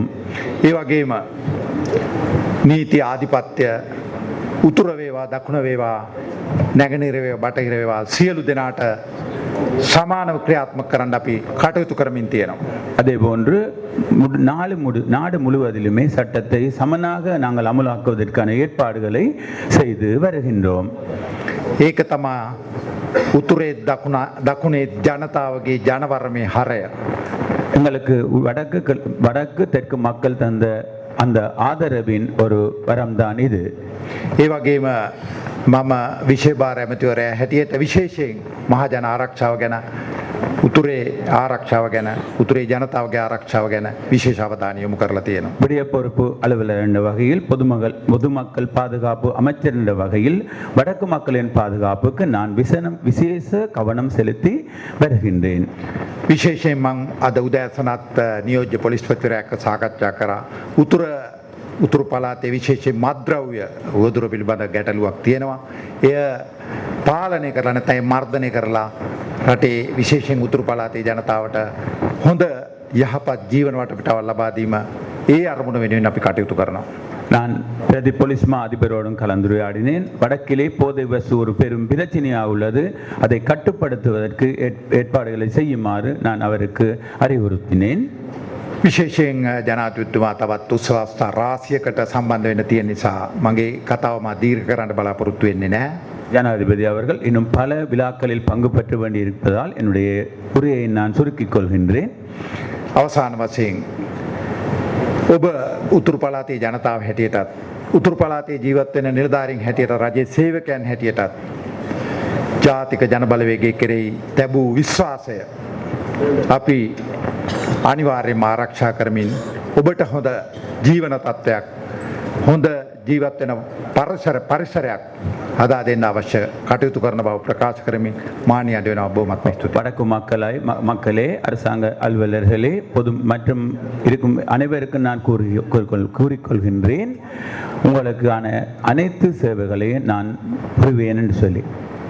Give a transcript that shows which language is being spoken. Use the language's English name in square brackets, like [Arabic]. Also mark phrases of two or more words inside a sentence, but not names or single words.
[Sinhala] ඒ වගේම නීති ආධිපත්‍ය උතුර වේවා දකුණ වේවා නැගෙනහිර වේවා බටහිර වේවා සියලු දෙනාට සමානව ක්‍රියාත්මක කරන්න අපි කටයුතු කරමින් තියෙනවා. [Tamil] அதேபோன்று நாடு முழுவதிலுமே சட்டத்தை சமனாக நாங்கள் அமுலாக்குவதற்கான ஏற்பாடுகளை செய்து வருகின்றோம். [Sinhala] ඒක තමා උතුරේ දකුණේ ජනතාවගේ ජනවර්මයේ හරය. [Tamil] எங்களுக்கு வடக்கு தெற்கு மக்கள் தந்த அந்த ආදරவின் ஒரு வரம்தான் இது. [Sinhala] ඒ වගේම මම විශේෂ ඇමතිවරයා හැටියට විශේෂයෙන් මහජන ආරක්ෂාව ගැන උතුරේ ආරක්ෂාව ගැන උතුරේ ජනතාවගේ ආරක්ෂාව ගැන විශේෂ අවධානය යොමු කරලා තියෙනවා. [Tamil] விடிய பொறுப்பு அலுவலர் என்ற வகையில் பொதுமக்கள் பாதுகாப்பு அமைச்சர் என்ற வகையில் வடக்கு மக்களின் பாதுகாப்புக்கு நான் விசேஷ கவனம் செலுத்தி வருகின்றேன். [Sinhala] විශේෂයෙන් මං අද උදෑසනත් නියෝජ්‍ය පොලිස්පතිවරයා එක්ක සාකච්ඡා කරා. උතුරු පළාතේ විශේෂයෙන් මත්ද්‍රව්‍ය උවදුර පිළිබඳ ගැටලුවක් තියෙනවා. එය පාලනය කරලා නැත්නම් මර්ධනය කරලා රටේ විශේෂයෙන් උතුරු පළාතේ ජනතාවට හොඳ යහපත් ජීවන වටපිටාවක් ලබා දීම ඒ අරමුණ වෙනුවෙන් අපි කටයුතු කරනවා. [Tamil] நான் பிரதி போலீஸ் மா அதிபரோடும் கலந்துரையாடினேன். வடக்கிலே போதை வசு ஒரு பெரும் பிரச்சனையாக உள்ளது. அதை கட்டுப்படுத்துவதற்கு ஏற்பாடுகளை செய்யுமாறு நான் அவருக்கு அறிவுறுத்தினேன். [Sinhala] විශේෂයෙන් ජනාධිපතිතුමා තවත් උත්සවස්ථා රාශියකට සම්බන්ධ වෙන්න තියෙන නිසා මගේ කතාව මා දීර්ඝ කරන්න බලාපොරොත්තු වෙන්නේ නැහැ. [Tamil] ஜனாதிபதி அவர்கள் இன்னும் பல விழாக்களில் பங்கு பெற்ற வேண்டியிருப்பதால் என்னுடைய உரையை நான் சுருக்கிக் கொள்கின்றேன். [Sinhala] අවසාන වශයෙන් ඔබ උතුරු පළාතේ ජනතාව හැටියටත් උතුරු පළාතේ ජීවත් වෙන නිලධාරීන් හැටියට රජයේ සේවකයන් හැටියටත් ජාතික ජනබලවේගයේ කෙරෙහි ලැබූ විශ්වාසය අපි අනිවාර්යයෙන්ම ආරක්ෂා කරමින් ඔබට හොඳ ජීවන තත්ත්වයක් හොඳ ජීවත් වෙන පරිසරයක් හදා දෙන්න අවශ්‍ය කටයුතු කරන බව ප්‍රකාශ කරමින් මානීය අඩ වෙනවා. බොහොමත්ම ස්තුතියි. [Tamil] வடக்கு மக்களே அரசாங்க அலுவலர்களே மற்றும் இருக்கும் அனைவருக்கும் நான் கூறிக்கொள்கின்றேன். உங்களுக்கான அனைத்து சேவைகளையும் நான் புரிவேன் என்று சொல்லி